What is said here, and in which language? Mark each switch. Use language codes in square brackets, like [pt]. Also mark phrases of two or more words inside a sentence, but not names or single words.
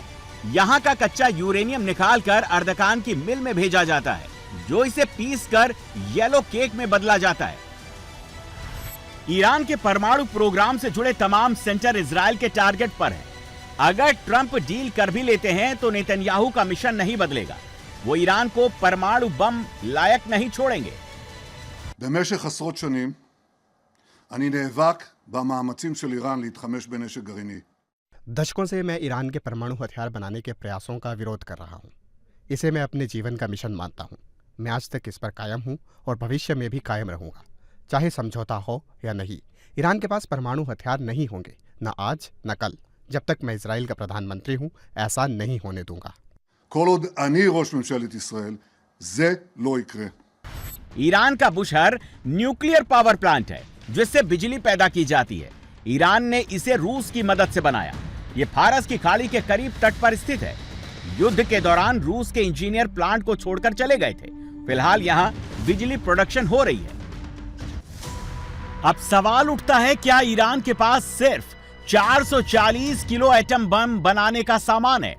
[hi] यहां का कच्चा यूरेनियम निकालकर अर्दकान की मिल में भेजा जाता है, जो इसे पीसकर [en] yellow cake [hi] में बदला जाता है। ईरान के परमाणु प्रोग्राम से जुड़े तमाम सेंटर इजराइल के टारगेट पर हैं। अगर ट्रंप डील कर भी लेते हैं तो नेतन्याहू का मिशन नहीं बदलेगा। वो ईरान को परमाणु बम लायक नहीं छोड़ेंगे। [he] במשך עשרות שנים אני נאבק במאמצים של איראן להתחמש בנשק גרעיני. [hi] दशकों से मैं ईरान के परमाणु हथियार बनाने के प्रयासों का विरोध कर रहा हूं। इसे मैं अपने जीवन का मिशन मानता हूं। मैं आज तक इस पर कायम हूँ और भविष्य में भी कायम रहूँगा। चाहे समझौता हो या नहीं, ईरान के पास परमाणु हथियार नहीं होंगे, न आज न कल। जब तक मैं इजराइल का प्रधानमंत्री हूँ, ऐसा नहीं होने दूंगा। [he] כל עוד אני ראש ממשלת ישראל, זה לא יקרה. [hi] ईरान का बुशहर [en] nuclear power plant [hi] है जिससे बिजली पैदा की जाती है। ईरान ने इसे रूस की मदद से बनाया। ये फारस की खाड़ी के करीब तट पर स्थित है। युद्ध के दौरान रूस के इंजीनियर प्लांट को छोड़कर चले गए थे। फिलहाल यहाँ बिजली प्रोडक्शन हो रही है। अब सवाल उठता है, क्या ईरान के पास सिर्फ 440 किलो एटम बम बनाने का सामान है?